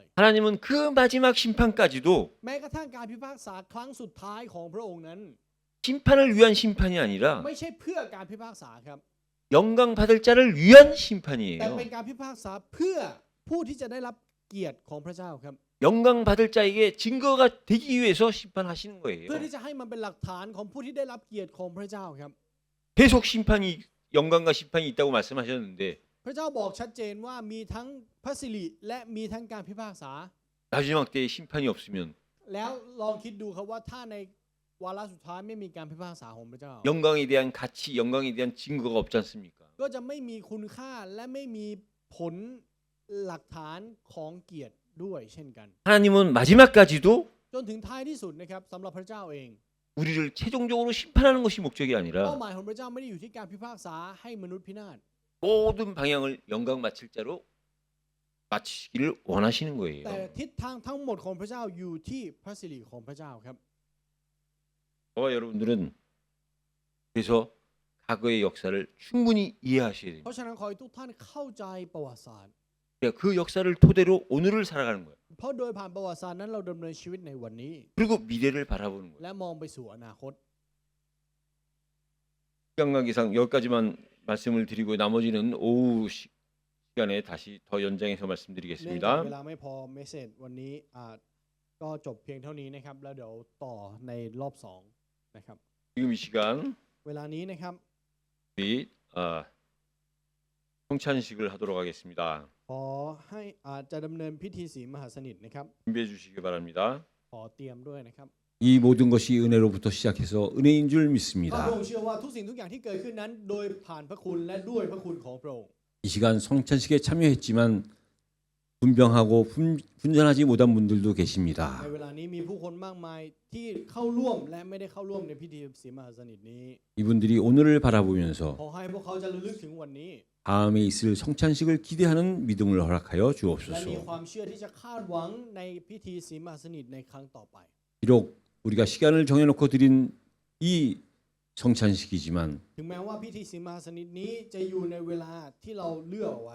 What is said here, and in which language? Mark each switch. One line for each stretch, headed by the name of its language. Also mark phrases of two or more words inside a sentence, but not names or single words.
Korean: 하나님은 그 마지막 심판까지도
Thai: แม้กระทั่งการพิพากษาครั้งสุดท้ายของพระองค์นั้น
Korean: 심판을 위한 심판이 아니라
Thai: ไม่ใช่เพื่อการพิพากษาครับ
Korean: 영광 받을 자를 위한
Thai: แต่
Korean: 심판이에요.
Thai: เป็นการพิพากษาเพื่อผู้ที่จะได้รับเกียรติของพระเจ้าครับ
Korean: 영광 받을 자에게 증거가 되기 위해서 심판하시는 거예요.
Thai: เพื่อที่จะให้มันเป็นหลักฐานของผู้ที่ได้รับเกียรติของพระเจ้าครับ
Korean: 계속 심판이 영광과 심판이 있다고 말씀하셨는데
Thai: พระเจ้าบอกชัดเจนว่ามีทั้งพระสิริและมีทั้งการพิพากษา
Korean: 마지막 때에 심판이 없으면
Thai: แล้วลองคิดดูครับว่าถ้าในวาระสุดท้ายไม่มีการพิพากษาของพระเจ้า
Korean: 영광에 대한 가치, 영광에 대한 증거가 없지 않습니까?
Thai: ก็จะไม่มีคุณค่าและไม่มีผลหลักฐานของเกียรติด้วยเช่นกัน
Korean: 하나님은 마지막까지도
Thai: จนถึงท้ายที่สุดนะครับสำหรับพระเจ้าเอง
Korean: 우리를 최종적으로 심판하는 것이 목적이
Thai: เป้า
Korean: 아니라
Thai: หมายของพระเจ้าไม่ได้อยู่ที่การพิพากษาให้มนุษย์พินาศ
Korean: 모든 방향을 영광 바칠 자로 마치기를 원하시는
Thai: แต่
Korean: 거예요.
Thai: ทิศทางทั้งหมดของพระเจ้าอยู่ที่พระสิริของพระเจ้าครับ
Korean: 저와 여러분들은 그래서 과거의 역사를 충분히 이해하셔야
Thai: เพราะ
Korean: 됩니다.
Thai: ฉะนั้นขอให้ทุกท่านเข้าใจประวัติศาสตร์
Korean: 그 역사를 토대로 오늘을 살아가는 거예요.
Thai: เพราะโดยผ่านประวัติศาสตร์นั้นเราดำเนินชีวิตในวันนี้
Korean: 그리고 미래를 바라보는 거예요.
Thai: และมองไปสู่อนาคต
Korean: 시간 관계상 여기까지만 말씀을 드리고 나머지는 오후 시간에 다시 더 연장해서
Thai: เนื่องจาก
Korean: 말씀드리겠습니다.
Thai: เวลาไม่พอเมสเซจวันนี้ก็จบเพียงเท่านี้นะครับแล้วเดี๋ยวต่อในรอบ2นะครับ
Korean: 지금 이 시간
Thai: เวลานี้นะครับ
Korean: 우리 성찬식을 하도록 하겠습니다.
Thai: ขอให้จะดำเนินพิธีศีลมหาสนิทนะครับ
Korean: 준비해 주시기 바랍니다.
Thai: ขอเตรียมด้วยนะครับ
Korean: 이 모든 것이 은혜로부터 시작해서 은혜인 줄
Thai: พระ
Korean: 믿습니다.
Thai: องค์เชื่อว่าทุกสิ่งทุกอย่างที่เกิดขึ้นนั้นโดยผ่านพระคุณและด้วยพระคุณของพระองค์
Korean: 이 시간 성찬식에 참여했지만 분병하고 분전하지 못한 분들도
Thai: ใน
Korean: 계십니다.
Thai: เวลานี้มีผู้คนมากมายที่เข้าร่วมและไม่ได้เข้าร่วมในพิธีสีมหาสนิทนี้
Korean: 이분들이 오늘을 바라보면서
Thai: ขอให้พวกเขาจะระลึกถึงวันนี้
Korean: 다음에 있을 성찬식을 기대하는 믿음을 허락하여
Thai: และมี
Korean: 주옵소서.
Thai: ความเชื่อที่จะคาดหวังในพิธีสีมหาสนิทในครั้งต่อไป
Korean: 비록 우리가 시간을 정해놓고 드린 이 성찬식이지만
Thai: ถึงแม้ว่าพิธีสีมหาสนิทนี้จะอยู่ในเวลาที่เราเลือกเอาไว้